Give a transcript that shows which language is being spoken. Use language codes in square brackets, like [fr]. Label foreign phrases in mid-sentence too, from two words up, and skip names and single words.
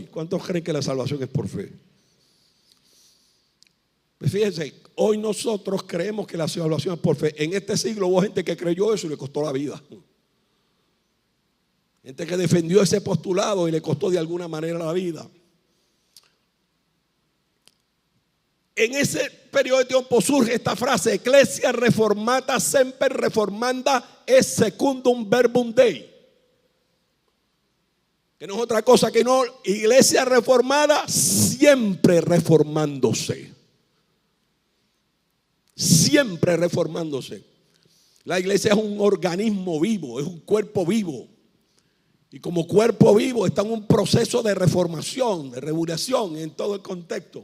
[es] ¿Cuántos creen que la salvación es por fe? Pues fíjense, hoy nosotros creemos que la salvación es por fe. En este siglo hubo gente que creyó eso y le costó la vida. Gente que defendió ese postulado y le costó de alguna manera la vida. En ese periodo de tiempo surge esta frase: [la] Ecclesia reformata semper reformanda est secundum verbum Dei. [es] Que no es otra cosa que no, iglesia reformada siempre reformándose. Siempre reformándose. La iglesia es un organismo vivo, es un cuerpo vivo. Y como cuerpo vivo está en un proceso de reformación, de regulación en todo el contexto.